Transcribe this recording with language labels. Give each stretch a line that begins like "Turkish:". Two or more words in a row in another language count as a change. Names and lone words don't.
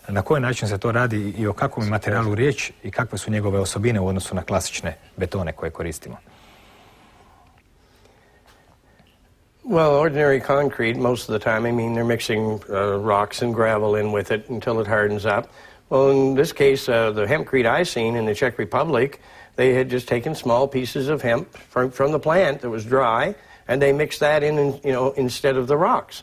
Croatian: Na koji način se to radi i o kakvom je materijalu riječ i kakve su njegove osobine u odnosu na klasične betone koje koristimo?
English: Well, ordinary concrete, most of the time, I mean, they're mixing rocks and gravel in with it until it hardens up. Well, in this case, the hempcrete I seen in the Czech Republic, they had just taken small pieces of hemp from the plant that was dry, and they mixed that in, you know, instead of the rocks.